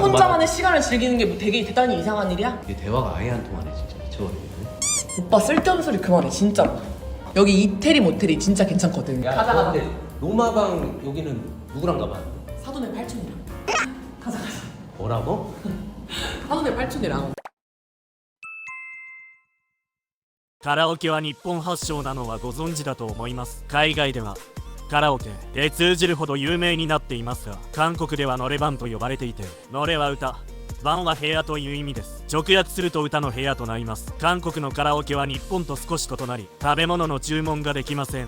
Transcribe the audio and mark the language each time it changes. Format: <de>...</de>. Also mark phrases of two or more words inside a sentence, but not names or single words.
<ko>혼자만의 시간을 즐기는 게 뭐 되게 대단히 이상한 일이야? 이게 대화가 아예 안 통하네 진짜. 미쳐버리네. 오빠 쓸데없는 소리 그만해 진짜로. 여기 이태리 모텔이 진짜 괜찮거든. 가자. 근데 로마방 여기는 누구랑 가봐? 사돈의 팔촌이랑. 가자. 뭐라고? 사돈의 팔촌이랑.</ko> <ja>カラオケは日本発祥なのはご存知だと思います。海外ではカラオケで通じるほど有名になっていますが、韓国ではノレバンと呼ばれていて、ノレは歌、バンは部屋という意味です。直訳すると歌の部屋となります。韓国のカラオケは日本と少し異なり、食べ物の注文ができません。</ja>